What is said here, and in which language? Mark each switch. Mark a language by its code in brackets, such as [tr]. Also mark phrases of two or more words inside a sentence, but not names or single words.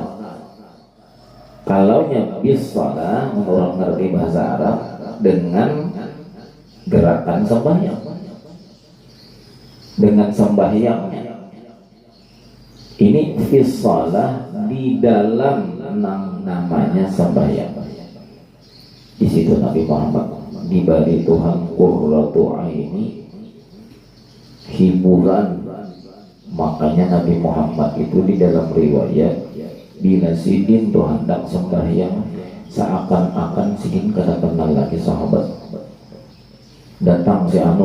[id] Kalaunya [ar] بالصلاة, [id] orang ngerti bahasa Arab, dengan gerakan sembahyang, dengan sembahyangnya. Ini [ar] في الصلاة, [id] di dalam namanya sembahyang. Di situ Nabi Muhammad diberi Tuhan [ar] قرة عيني, [id] hiburan. Makanya Nabi Muhammad itu di dalam riwayat, bila [bjn] sidin tuh [id] hendak sembahyang, seakan-akan [bjn] sidin kada [id] kenal lagi sahabat. Datang si anu.